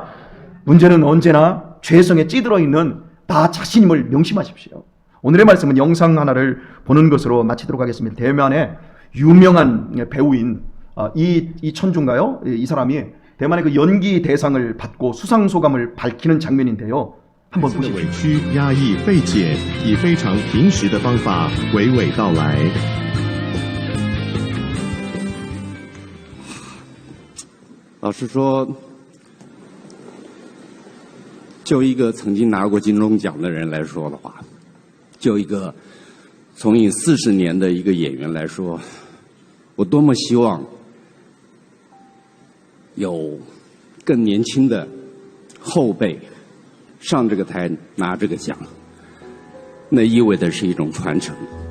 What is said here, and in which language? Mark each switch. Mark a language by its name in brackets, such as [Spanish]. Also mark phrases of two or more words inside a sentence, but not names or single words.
[Korean] 문제는 언제나 죄성에 찌들어 있는 나 자신임을 명심하십시오. 오늘의 말씀은 영상 하나를 보는 것으로 마치도록 하겠습니다. 대만의 유명한 배우인 이 천주인가요? 이 사람이 대만의 그 연기 대상을 받고 수상 소감을 밝히는 장면인데요. 한번 보십시오. [Chinese] 委屈、压抑、费解，以非常平实的方法娓娓道来。老实说，就一个曾经拿过金钟奖的人来说的话，就一个从影40年的一个演员来说，我多么希望有更年轻的后辈上这个台拿这个奖，那意味着是一种传承。